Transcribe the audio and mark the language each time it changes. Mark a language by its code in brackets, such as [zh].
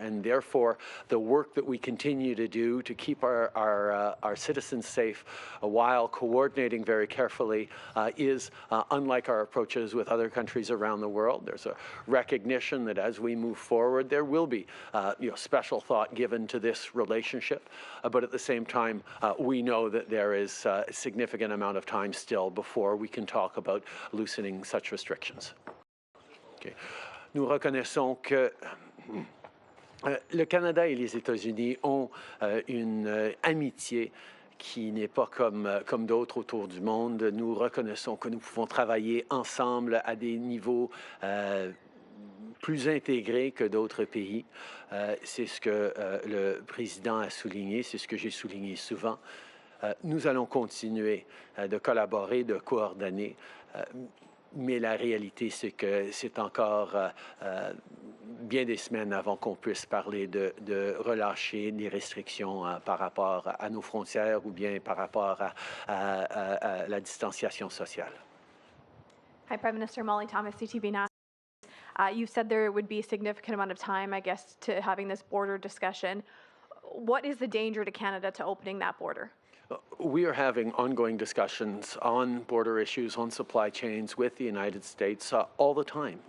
[en] And therefore, the work that we continue to do to keep our citizens safe while coordinating very carefully is unlike our approaches with other countries around the world. There's a recognition that as we move forward, there will be special thought given to this relationship. But at the same time, we know that there is a significant amount of time still before we can talk about loosening such restrictions. Okay. [fr] Nous reconnaissons que le Canada et les États-Unis ont une amitié qui n'est pas comme d'autres autour du monde. Nous reconnaissons que nous pouvons travailler ensemble à des niveaux plus intégrés que d'autres pays. C'est ce que le président a souligné, c'est ce que j'ai souligné souvent. Nous allons continuer de collaborer, de coordonner, mais la réalité, c'est que c'est encore bien des semaines avant qu'on puisse parler de relâcher des restrictions par rapport à nos frontières ou bien par rapport à la distanciation sociale. [en] Hi, Prime Minister. Molly Thomas, CTV National. You said there would be a significant amount of time, I guess, to having this border discussion. What is the danger to Canada to opening that border? We are having ongoing discussions on border issues, on supply chains with the United States all the time.